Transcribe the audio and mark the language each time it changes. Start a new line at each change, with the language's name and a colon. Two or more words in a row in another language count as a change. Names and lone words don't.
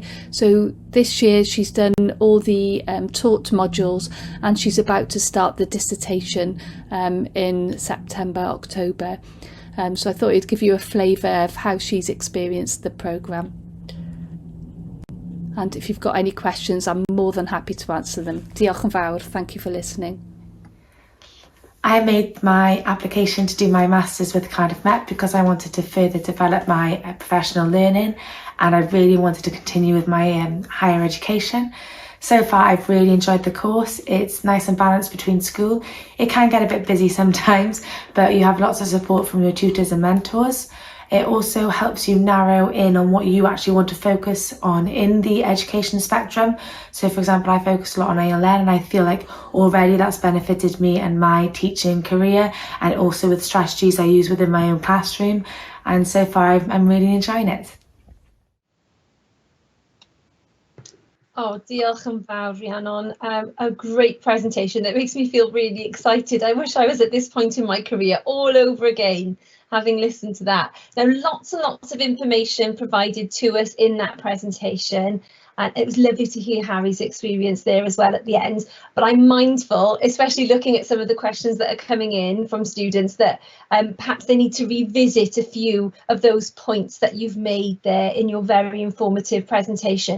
English: So this year she's done all the taught modules, and she's about to start the dissertation in September, October. So I thought it'd give you a flavour of how she's experienced the programme. And if you've got any questions, I'm more than happy to answer them.
Welsh: Diolch yn fawr.
English: Thank you for listening. I made my application to do my Masters with Cardiff Met because I wanted to further develop my professional learning, and I really wanted to continue with my higher education. So far, I've really enjoyed the course. It's nice and balanced between school. It can get a bit busy sometimes, but you have lots of support from your tutors and mentors. It also helps you narrow in on what you actually want to focus on in the education spectrum. So for example, I focus a lot on ALN, and I feel like already that's benefited me and my teaching career, and also with strategies I use within my own classroom. And so far I'm really enjoying it.
Welsh: Oh, diolch yn fawr, Rhiannon.
English: A great presentation that makes me feel really excited. I wish I was at this point in my career all over again. having listened to that. Now, lots and lots of information provided to us in that presentation. And it was lovely to hear Harry's experience there as well at the end. But I'm mindful, especially looking at some of the questions that are coming in from students, that perhaps they need to revisit a few of those points that you've made there in your very informative presentation.